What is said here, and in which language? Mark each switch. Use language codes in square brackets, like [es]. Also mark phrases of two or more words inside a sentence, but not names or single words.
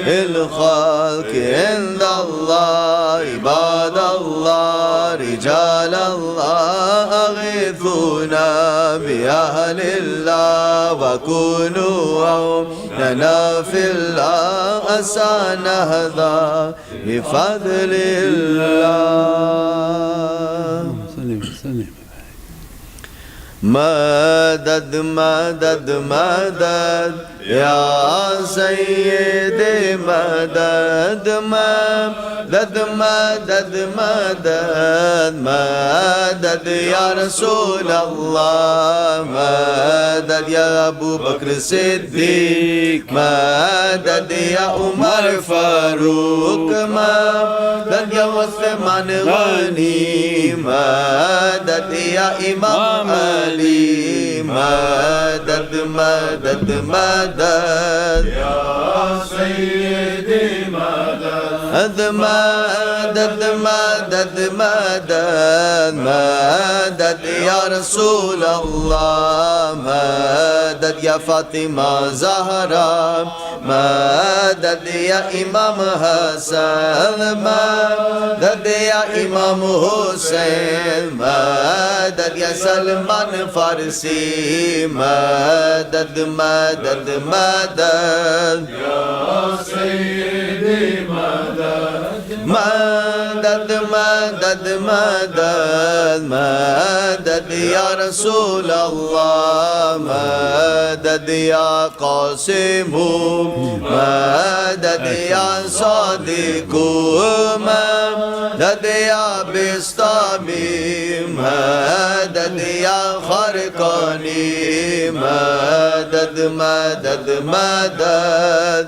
[ar] الخلق عند الله عباد الله رجال الله أغيثونا بأهل الله وكونوا عوننا في الله أسعنا هذا بفضل الله. سلم. مدد مدد مدد يا سيدي مدد مدد مدد مدد مدد يا رسول الله مدد يا أبو بكر الصديق مدد يا عمر فاروق مدد يا عثمان غني مدد يا إمام علي مدد مدد مدد يا سيدي مدد مدد مدد مدد مدد يا رسول الله مدد يا فاطمة زهرة مدد يا إمام حسن مدد يا إمام حسين مدد يا سلمان فارسي مدد مدد مدد يا سيدي مدد مدد مدد مدد مدد مدد يا رسول الله مدد يا قاسم مدد يا صادق مدد يا بسطامي مدد يا خرقاني مدد مدد مدد